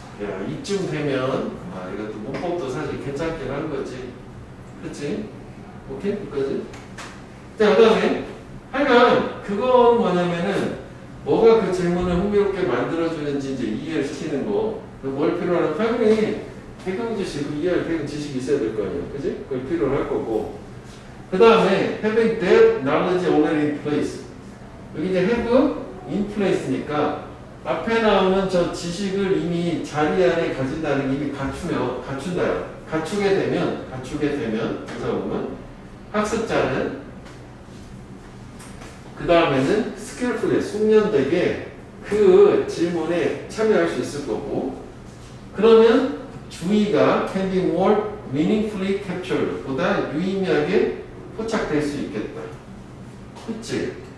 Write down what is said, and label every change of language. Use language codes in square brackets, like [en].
[ko] 야 이쯤 되면 이것도 문법도 사실 괜찮긴 한 거지. 그치? 오케이? 여기까지? 자 그 다음에 하여간 그건 뭐냐면은 뭐가 그 질문을 흥미롭게 만들어주는지 이제 이해를 시키는 거. 뭘 필요로 하는 당연히 배경 지식, 이해할 배경 지식이 있어야 될 거 아니야. 그지? 그걸 필요로 할 거고. 그 다음에 [en] having that knowledge already in place. [ko] 여기 이제 have in place니까 앞에 나오는 저 지식을 이미 자리 안에 가진다는 게 이미 갖춘다요. 갖추게 되면 보자 보면 학습자는 그 다음에는 skillfully 숙련되게 그 질문에 참여할 수 있을 거고 그러면 주의가 [en] can be more meaningfully captured [ko] 보다 유의미하게 포착될 수 있겠다. 그치?